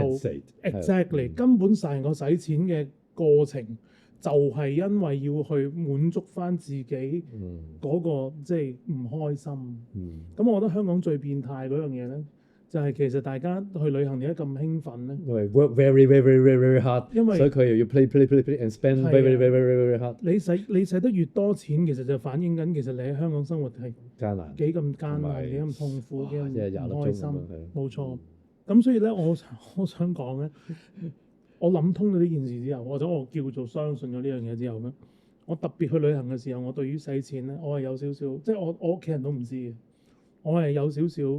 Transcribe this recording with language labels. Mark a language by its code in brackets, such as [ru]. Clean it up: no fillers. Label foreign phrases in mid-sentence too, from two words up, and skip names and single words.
[yue] exactly 根本成個使錢嘅過程，就係因為要去滿足翻自己嗰個即係唔開心。咁我覺得香港最變態嗰樣嘢咧，就係其實大家去旅行點解咁興奮咧？ [en] 因為 work very very very very hard， [yue] 所以佢又要 [en] play and spend very very very hard。 [yue] 你使得越多錢，其實就反映緊其實你喺香港生活係艱難，幾咁艱難，幾咁痛苦，幾咁唔開心。冇錯。咁嗯所以咧，我想講咧，我諗通咗呢件事之後，或者我叫做相信咗呢樣嘢之後咧，我特別去旅行嘅時候，我對於使錢咧，我係有少少，即係我屋企人都唔知嘅，我係有少少。